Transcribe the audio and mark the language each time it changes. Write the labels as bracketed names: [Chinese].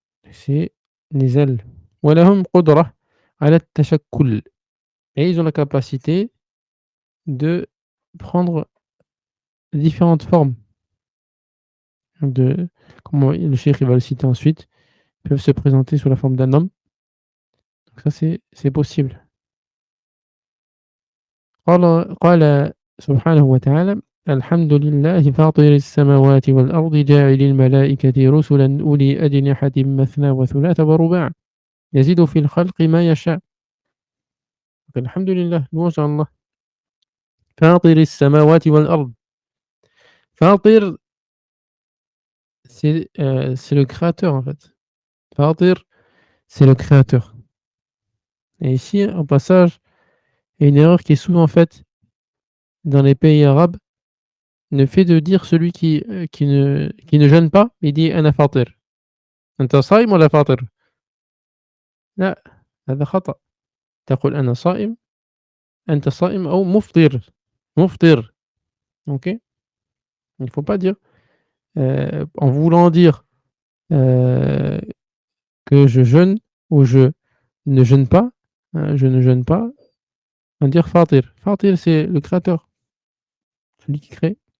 [French] C'est les ailes. [Arabic] ولهم قدرة على التشكل. [French] Et ils ont la capacité de prendre différentes formes. De, comment le cheikh il va le citer ensuite, peuvent se présenter sous la forme d'un homme. Donc ça, c'est possible. [Arabic] قال سبحانه وتعالى الحمد لله فاطر السماوات والأرض جاعل الملائكة رسلا أولي أجنحة مثنى وثلاث ورباع يزيد في الخلق ما يشاء. الحمد لله, [French] louange à Allah. [Arabic] فاطر السماوات والأرض. [French] فاطر, c'est le créateur en fait. فاطر, c'est le créateur. Et ici, au passage, il y a une erreur qui est souvent faite dans les pays arabes, le fait de dire celui qui ne jeûne pas, il dit [Arabic] أنا فاطر. أنت صايم ولا فاطر؟ لا، هذا خطأ. تقول أنا صائم، أنت صائم أو مفطر. مفطر. OK? [French] Il ne faut pas dire, en voulant dire, heu, que je jeûne ou je ne jeûne pas, je ne jeûne pas, on va dire فاطر. فاطر, c'est le créateur, celui qui crée.